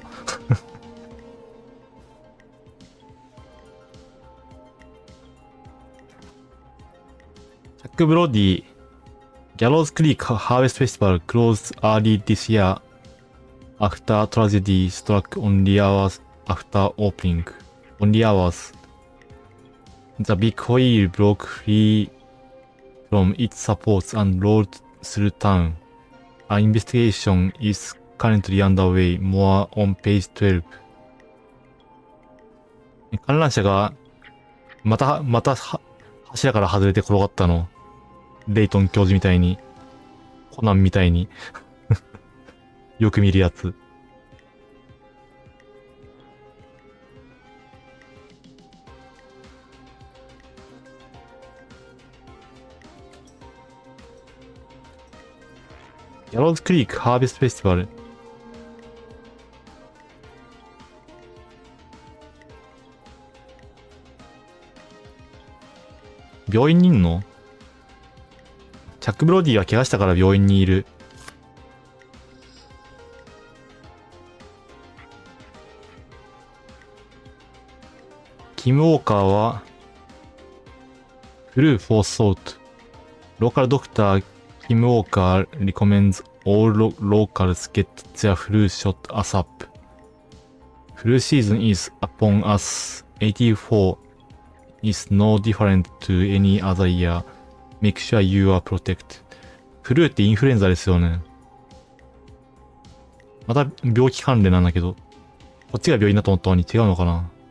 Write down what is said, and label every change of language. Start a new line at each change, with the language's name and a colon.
English: チャック・ブロディ、ギャローズ・クリーク・ハーベスト・フェスティバル、closed early this year after tragedy struck only hours after opening. Only hours. The big wheel broke free from its supports and rolled through town. An investigation is currently underway. More on page 12.
Japanese: 観覧車がまた柱から外れて転がったの。レイトン教授みたいに。コナンみたいに。よく見るやつ。ギャローズクリークハーベストフェスティバル。病院にいんの？チャック・ブロディは怪我したから病院にいる。キム・ウォーカーはフルー・フォーソート。
English: ローカルドクターキム・ウォーカー recommends all locals get their flu shot ASAP. Flu season is upon us. 84 is no different to any other year. Make sure you are protected.
Japanese: フルーってインフルエンザですよね。また病気関連なんだけど。こっちが病院だと思ったのに違うのかな。